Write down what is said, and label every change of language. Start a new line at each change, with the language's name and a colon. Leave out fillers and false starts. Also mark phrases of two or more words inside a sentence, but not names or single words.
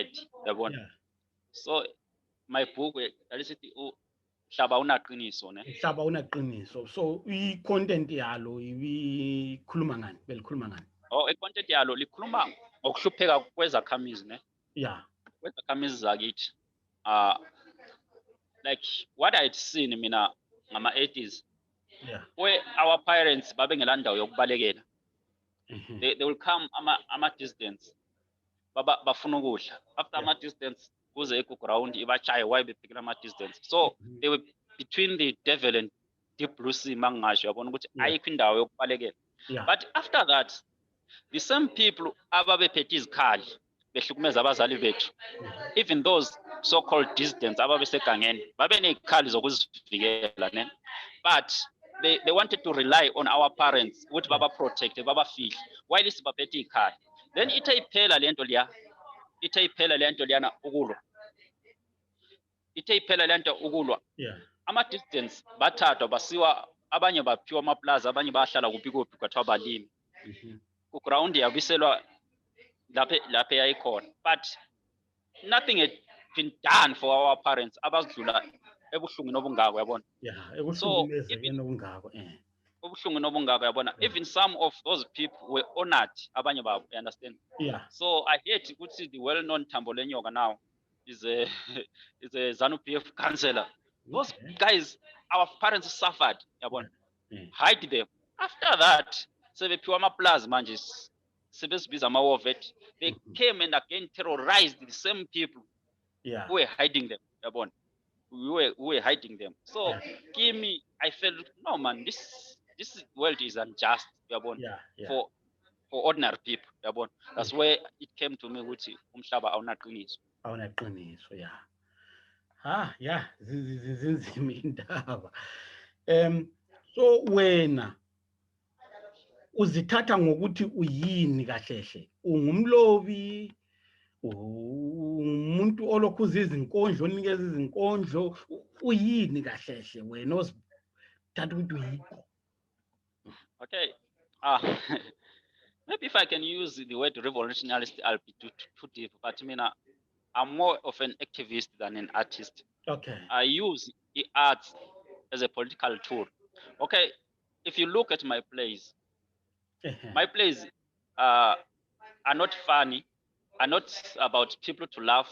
English: Yeah. So my book, Hlaba Unaqiniso, ne? Hlaba Unaqiniso.
North Ndebele: So i-content yalo ibikhuluma ngani? Belikhuluma ngani? Oh, i-content yalo likhuluma ngokuhlupheka kwezakhamizi, ne?
English: Yeah.
North Ndebele: Kwezakhamizi zakithi.
English: Like what I'd seen mina ngama 80s. Yeah. Where our parents
North Ndebele: babengela ndawo yokubalekela.
English: They will come ama distance.
North Ndebele: Bafuna ukudla. After ama distance kuze ground ibachaye why bephikela ama distance.
English: So they were between the devil and deep blue sea
North Ndebele: mangasho yabona ukuthi ayikho indawo yokubalekela.
English: But after that the same people
North Ndebele: ababephethe izikhali behlukumeza abazali bethu,
English: even those so-called dissidents
North Ndebele: ababesegangeni babe nezikhali zokuzivikela, ne?
English: But they wanted to rely on our parents
North Ndebele: ukuthi baba protect babafihle
English: while
North Ndebele: sibaphethe izikhali. Then iphela lento liyana ukulwa. Iphela lento ukulwa. Ama dissidents bathathwa basiwa abanye baphiwa amaplaza abanye bahlala kuphi kwathiwa balimi. Ku ground yabiselwa lapha yayikhona,
English: but nothing had been done for our parents
North Ndebele: abadlula ebuhlungu nobungako yabona. Ubuhlungu nobungako yabona.
English: Even some of those people were honored
North Ndebele: abanye babo,
English: you understand? Yeah. So I hate ukuthi the well-known Thambo Lenyoka now is a ZANU-PF councillor. Those guys, our parents suffered yabona. Hide them. After that
North Ndebele: sebephiwa amaplaza manje sebezibiza ama-war vet.
English: They came and again terrorized the same people who were hiding them. We were hiding them. So give me, I felt no man, this world is unjust. For ordinary people. That's where it came to me
North Ndebele: ukuthi umhlaba awunaqiniso. Awunaqiniso, yeah. Yeah, zinzima indaba. So wena uzithatha ngokuthi uyini kahlehle, ungumlobi, umuntu olokhuza izinkondlo onikeza izinkondlo, uyini kahlehle wena ozithatha ukuthi uyikho?
English: Okay, maybe if I can use the word revolutionarist, I'll be too deep, but I'm more of an activist than an artist. Okay. I use the arts as a political tool. Okay, if you look at my plays, my plays are not funny, are not about people to laugh.